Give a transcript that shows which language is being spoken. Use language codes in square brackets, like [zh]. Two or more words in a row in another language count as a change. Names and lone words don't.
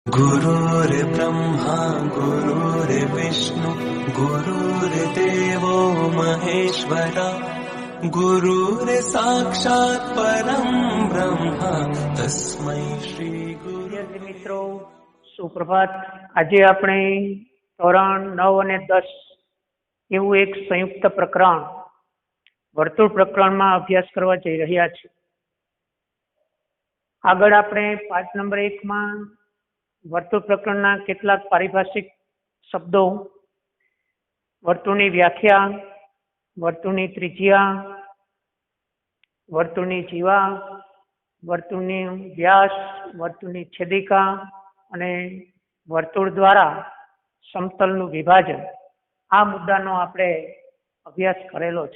[sa] गुरुर्ब्रह्मा गुरुर्विष्णु गुरुर्देवो महेश्वरा गुरुर्साक्षात् परं ब्रह्म तस्मै श्री [gu] વિદ્યાર્થી મિત્રો સુપ્રભાત। આજે આપણે ધોરણ 9 અને 10 એવું એક સંયુક્ત પ્રકરણ વર્તુળ પ્રકરણમાં અભ્યાસ કરવા જઈ રહ્યા છીએ। આગળ આપણે પાઠ નંબર 1 માં વર્તુળ પ્રકરણના કેટલાક પારિભાષિક શબ્દો, વર્તુળની વ્યાખ્યા, વર્તુળની ત્રિજ્યા, વર્તુળની જીવા, વર્તુળની વ્યાસ, વર્તુળની છેદિકા અને વર્તુળ દ્વારા સમતલનું વિભાજન, આ મુદ્દાનો આપણે અભ્યાસ કરેલો છે।